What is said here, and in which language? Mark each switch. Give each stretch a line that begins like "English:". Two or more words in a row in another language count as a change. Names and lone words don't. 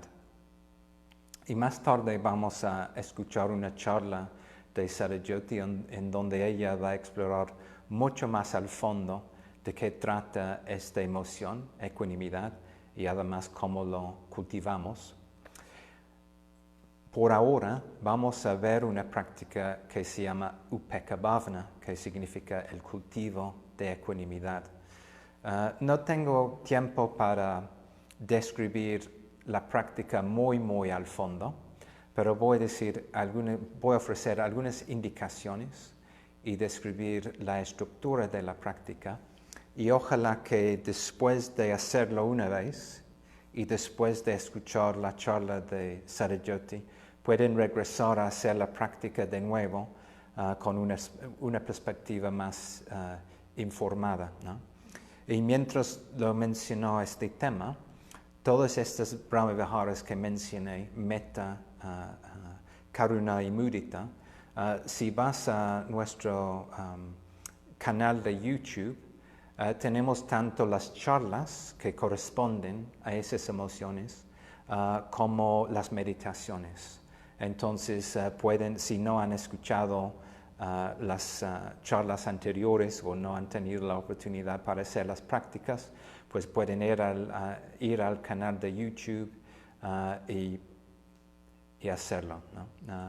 Spanish: Y más tarde vamos a escuchar una charla de Satyajoti en donde ella va a explorar mucho más al fondo de qué trata esta emoción, ecuanimidad, y además cómo lo cultivamos. Por ahora vamos a ver una práctica que se llama
Pali: upekkha bhavana,
Spanish: que significa el cultivo de ecuanimidad. No tengo tiempo para describir la práctica muy al fondo, pero voy a ofrecer algunas indicaciones y describir la estructura de la práctica, y ojalá que después de hacerlo una vez y después de escuchar la charla de Satyajoti pueden regresar a hacer la práctica de nuevo con una perspectiva más informada, ¿no? Y mientras lo mencionó este tema, todas estas Brahmaviharas que mencioné, metta, karuna y mudita, si vas a nuestro canal de YouTube, tenemos tanto las charlas que corresponden a esas emociones como las meditaciones. Entonces si no han escuchado las charlas anteriores o no han tenido la oportunidad para hacer las prácticas, pues pueden ir al canal de YouTube y hacerlo, ¿no?